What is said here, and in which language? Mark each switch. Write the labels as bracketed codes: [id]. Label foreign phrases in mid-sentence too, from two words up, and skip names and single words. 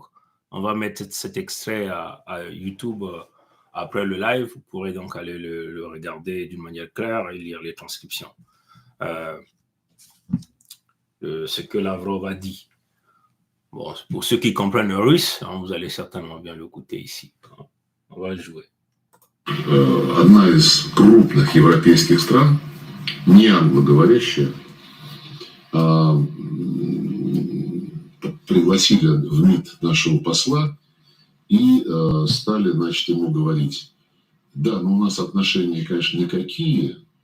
[fr] On va mettre cet extrait à YouTube après le live. Vous pourrez donc aller le regarder d'une manière claire et lire les transcriptions. Ce que Lavrov a dit. Bon, pour ceux qui comprennent le russe, hein, vous allez certainement bien l'écouter ici. Hein. On va le jouer. [ru] Одна из крупных европейских стран, не англоговорящая, пригласили в МИД нашего посла и стали, значит, ему говорить: да, но у нас отношения, конечно, никакие,